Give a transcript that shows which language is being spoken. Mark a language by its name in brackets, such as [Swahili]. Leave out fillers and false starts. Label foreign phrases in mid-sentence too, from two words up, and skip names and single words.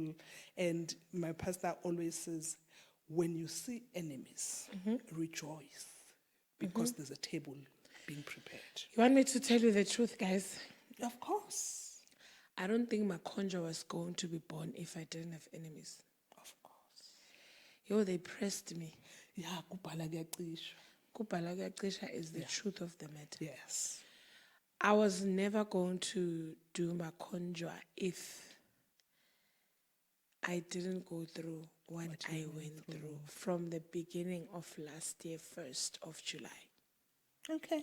[English] And my pastor always says, when you see enemies, rejoice, because there's a table being prepared. You want me to tell you the truth, guys? Of course. I don't think my conjure was going to be born if I didn't have enemies. Of course. They pressed me. Yeah, [Zulu] kubhala kuyacisha. Kubhala kuyacisha [English] is the truth of the matter. Yes. I was never going to do my conjure if I didn't go through what I went through from the beginning of last year, 1st of July. Okay.